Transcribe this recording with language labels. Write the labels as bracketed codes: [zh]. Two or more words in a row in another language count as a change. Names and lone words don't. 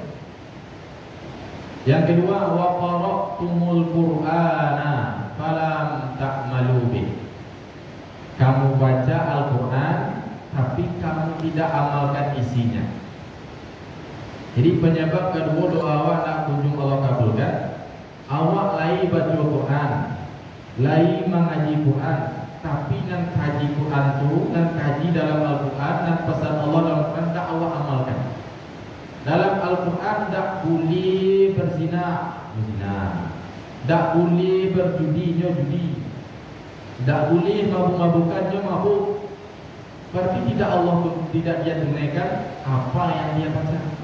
[id] Yang kedua, [ar] وقرأتم القرآن فلم تعملوا به. [id] Kamu baca Al-Quran tapi kamu tidak amalkan isinya. [min] Jadi penyebab kedua doa awak nak kunjung Allah kabulkan, awak lai baca Quran, lai mengaji Quran, tapi nan kaji Quran tu, nan kaji dalam Al-Quran, nan pesan Allah dalam Quran tak awak amalkan. [id] Dalam Al-Quran tak boleh berzina, tak boleh berjudi, tak boleh mabuk-mabukannya mabuk. Berarti tidak dia tunaikan apa yang dia baca.